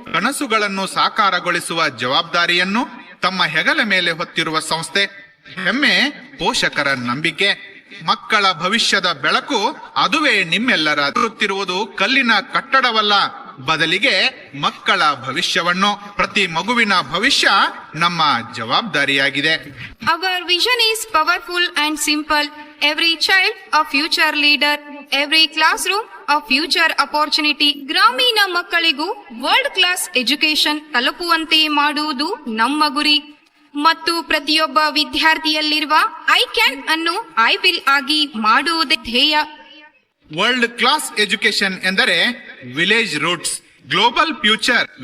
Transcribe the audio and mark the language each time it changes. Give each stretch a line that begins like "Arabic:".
Kannada: ಕನಸುಗಳನ್ನು ಸಾಕಾರಗೊಳಿಸುವ ಜವಾಬ್ದಾರಿಯನ್ನು ತಮ್ಮ ಹೆಗಲ ಮೇಲೆ ಹೊತ್ತಿರುವ ಸಂಸ್ಥೆ. ಹೆಮ್ಮೆ ಪೋಷಕರ ನಂಬಿಕೆ. ಮಕ್ಕಳ ಭವಿಷ್ಯದ ಬೆಳಕು ಅದುವೇ ನಿಮ್ಮೆಲ್ಲರ. ಎದುರುತ್ತಿರುವುದು ಕಲ್ಲಿನ ಕಟ್ಟಡವಲ್ಲ, ಬದಲಿಗೆ ಮಕ್ಕಳ ಭವಿಷ್ಯವನ್ನು. ಪ್ರತಿ ಮಗುವಿನ ಭವಿಷ್ಯ ನಮ್ಮ ಜವಾಬ್ದಾರಿಯಾಗಿದೆ.
English: Our vision is powerful and simple. Every child a future leader. Every classroom a future opportunity.
Kannada: ಗ್ರಾಮೀಣ ಮಕ್ಕಳಿಗೂ ವರ್ಲ್ಡ್ ಕ್ಲಾಸ್ ಎಜುಕೇಶನ್ ತಲುಪುವಂತೆ ಮಾಡುವುದು ನಮ್ಮ ಗುರಿ. ಮತ್ತು ಪ್ರತಿಯೊಬ್ಬ ವಿದ್ಯಾರ್ಥಿಯಲ್ಲಿರುವ
English: I can
Kannada: ಅನ್ನು
English: I will
Kannada: ಆಗಿ ಮಾಡುವುದೇ ಧ್ಯೇಯ. ವರ್ಲ್ಡ್ ಕ್ಲಾಸ್ ಎಜುಕೇಶನ್ ಎಂದರೆ
English: Village roots, global future.